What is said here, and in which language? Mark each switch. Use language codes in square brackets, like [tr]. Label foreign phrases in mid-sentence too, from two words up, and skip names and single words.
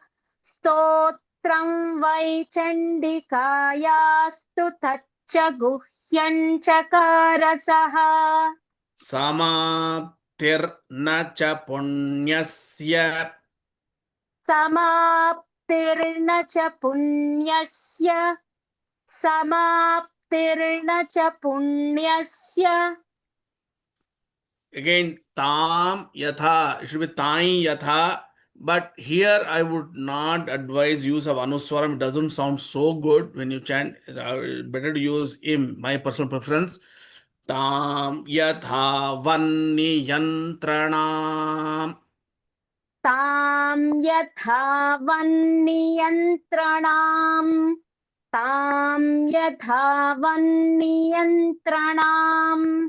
[sa] स्तोत्रं वै चण्डिकायास्तु तच्च गुह्यं चकार सह. समाप्तिर्न च पुण्यस्य. समाप्तिर्न च पुण्यस्य. समाप्तिर्न च पुण्यस्य. [en] Again, [sa] तं यथा. [en] It should be [sa] तै यथा. [en] But here I would not advise use of anuswaram. It doesn't sound so good when you chant. Better to use im. My personal preference. [sa] तं यथा वह्नि यन्त्रणम्. तं यथा वह्नियन्त्रणम्. तं यथा वह्नियन्त्रणम्.